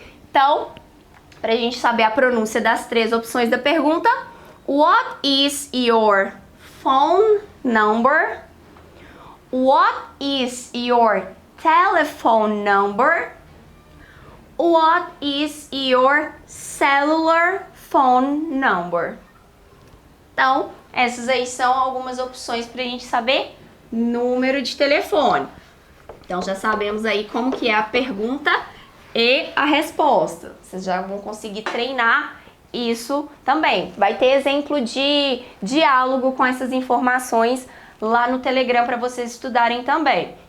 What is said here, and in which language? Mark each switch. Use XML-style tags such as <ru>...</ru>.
<pt>Então, para a gente saber a pronúncia das 3 opções da pergunta,</pt> <en>what is your phone number? What is your telephone number? What is your cellular phone number?</en> <pt>Então, essas aí são algumas opções para a gente saber número de telefone. Então, já sabemos aí como que é a pergunta e a resposta. Vocês já vão conseguir treinar isso também. Vai ter exemplo de diálogo com essas informações lá no Telegram para vocês estudarem também.</pt>